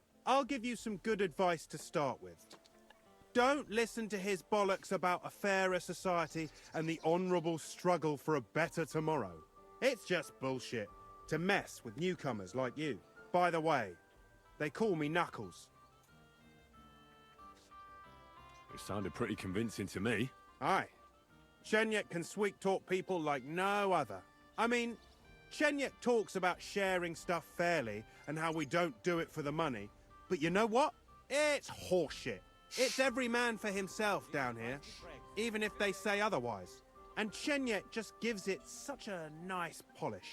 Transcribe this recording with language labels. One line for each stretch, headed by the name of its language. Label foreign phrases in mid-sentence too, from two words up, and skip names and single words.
English: I'll give you some good advice to start with. Don't listen to his bollocks about a fairer society and the honourable struggle for a better tomorrow. It's just bullshit to mess with newcomers like you. By the way, they call me Knuckles. It sounded pretty convincing to me. Aye. Chenyek can sweet-talk people like no other. I mean, Chenyek talks about sharing stuff fairly and how we don't do it for the money. But you know what? It's horseshit. It's every man for himself down here, even if they say otherwise. And Chenyek just gives it such a nice polish.